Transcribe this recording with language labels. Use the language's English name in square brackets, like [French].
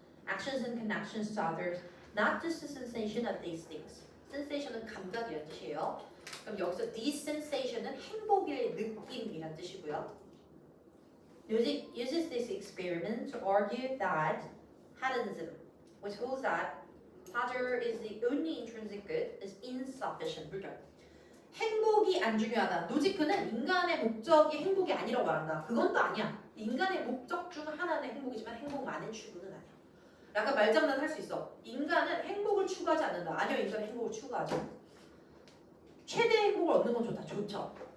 [English] Actions and connections to others, not just the sensation of these things. [Korean] sensation은 감각이라는 뜻이에요. 그럼 여기서 [English] this sensation [Korean] 은 행복의 느낌이라는 뜻이고요. [English] Music uses this experiment to argue that hedonism, which holds that pleasure is the only intrinsic good, is insufficient. [Korean] 물결. 행복이 안 중요하다. 노지크는 인간의 목적이 행복이 아니라고 말한다. 그건 또 아니야. 인간의 목적 중 하나는 행복이지만 행복만의 추구는 아니야. 약간 말장난 할 수 있어. 인간은 행복을 추구하지 않는다. 아니요, 인간은 행복을 추구하죠. 최대 행복을 얻는 건 좋다. 좋죠.